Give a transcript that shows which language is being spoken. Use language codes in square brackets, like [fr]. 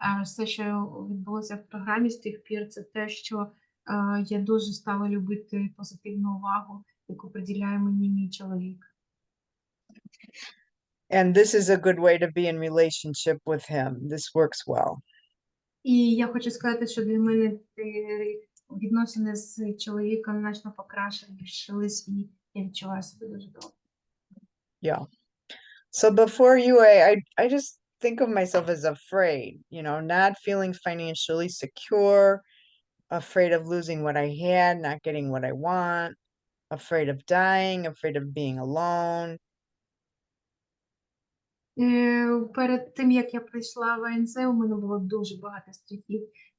[uk] Все, що відбулося в програмі з тих пір, це те, що я дуже стала любити позитивну увагу, яку приділяє мені мій чоловік. [en] And this is a good way to be in relationship with him. This works well. [uk] І я хочу сказати, що для мене відносини з чоловіком значно покращились, і я відчуваю себе дуже добре. [en] Yeah. So before UA, I just think of myself as afraid, not feeling financially secure, afraid of losing what I had, not getting what I want, afraid of dying, afraid of being alone. [uk] Перед тим, як я прийшла в АНЗ, у мене було дуже багато страхів.